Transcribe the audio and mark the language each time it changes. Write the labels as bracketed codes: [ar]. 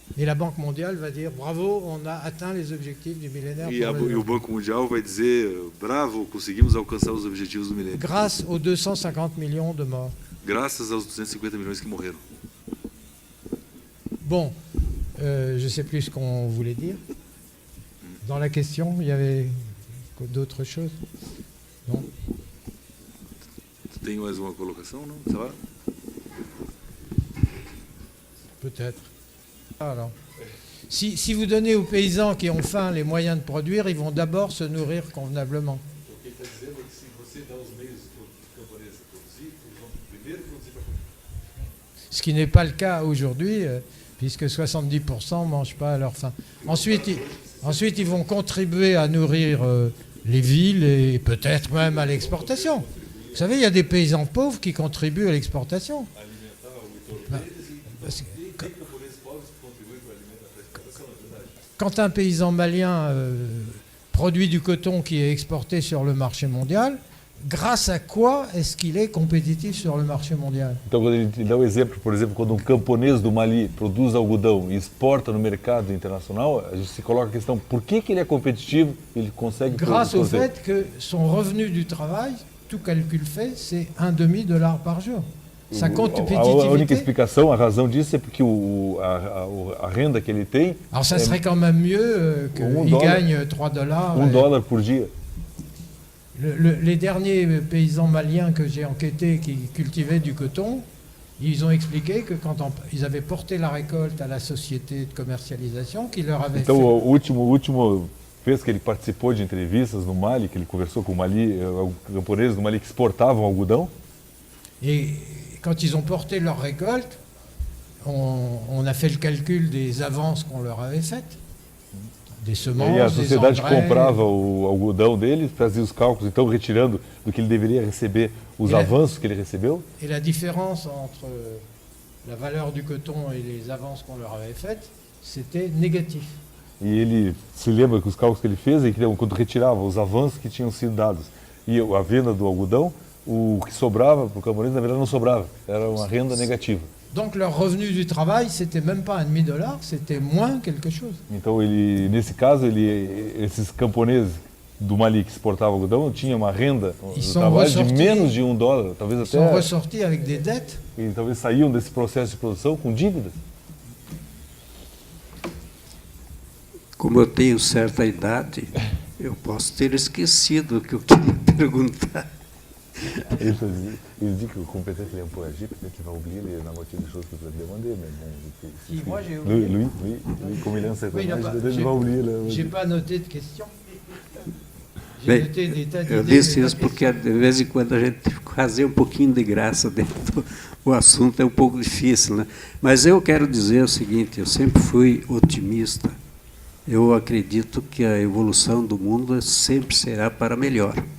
[fr] Et la Banque mondiale va dire bravo, on a atteint les objectifs du millénaire. [pt] E o Banco Mundial vai dizer bravo, conseguimos alcançar os objetivos do milênio. [fr] Grâce aux 250 millions de morts. [pt] Graças aos 250 milhões que morreram. [fr] Bon, je ne sais plus ce qu'on voulait dire. Dans la question, il y avait d'autres choses? Non? [pt] Tem mais uma colocação, não? [fr] Ça va? Peut-être. Alors, si vous donnez aux paysans qui ont faim les moyens de produire, ils vont d'abord se nourrir convenablement. Ce qui n'est pas le cas aujourd'hui, puisque 70% ne mangent pas à leur faim. Ensuite, ils vont contribuer à nourrir les villes et peut-être même à l'exportation. Vous savez, il y a des paysans pauvres qui contribuent à l'exportation. Quand un paysan malien produit du coton qui est exporté sur le marché mondial, grâce à quoi est-ce qu'il est compétitif sur le marché mondial? [pt] Então, quando ele dá o exemplo, por exemplo, quando um camponês do Mali produz algodão e exporta no mercado internacional, a gente se coloca a questão, por que ele é competitivo e ele consegue... [fr] Grâce au fait que son revenu du travail, tout calcul fait, c'est $1,5 par jour. Sa compétitivité... [pt] A única explicação, a razão disso é porque a renda que ele tem... [fr] Alors ça serait quand même mieux qu'il gagne $3. [pt] $1 por dia. [fr] Les derniers paysans maliens que j'ai enquêtés qui cultivaient du coton, ils ont expliqué que quand ils avaient porté la récolte à la société de commercialisation, qui leur avait [pt] então, [fr] fait... [pt] o último vez que ele participou de entrevistas no Mali, que ele conversou com o Mali, camponeses do Mali que exportavam algodão. [fr] Et quand ils ont porté leur récolte, on a fait le calcul des avances qu'on leur avait faites. Des semences, [pt] e a sociedade [fr] des engrais, [pt] comprava o algodão dele, fazia os cálculos, então retirando do que ele deveria receber os avanços que ele recebeu. [fr] Et la différence entre la valeur du coton et les avances qu'on leur avait faites, c'était négatif. [pt] E ele se lembra que os cálculos que ele fez, é que quando retirava os avanços que tinham sido dados e a venda do algodão, o que sobrava para o camponês, na verdade, não sobrava, era uma renda negativa. [fr] Donc leur revenu du travail, c'était même pas $1,5, c'était moins quelque chose. [pt] Então ele, nesse caso, esses camponeses do Mali que exportavam algodão tinham uma renda do trabalho de menos de $1, talvez até. [fr] Ils sont ressortis avec des dettes. [pt] E talvez saíam desse processo de produção com dívidas. Como eu tenho certa idade, eu posso ter esquecido o que eu queria perguntar. [fr] Il dit que compétent il est un peu âgé, peut-être qu'il va oublier la moitié des choses que vous avez demandées. Mais bon, Si, moi j'ai oublié. Lui, comme il a un certain âge, il va oublier. J'ai pas noté de questions. J'ai noté des tas d'idées. [pt] Eu disse isso porque de vez em quando a gente tem que fazer um pouquinho de graça dentro do assunto, é um pouco difícil, né? Mas eu quero dizer o seguinte, eu sempre fui otimista. Eu acredito que a evolução do mundo sempre será para melhor.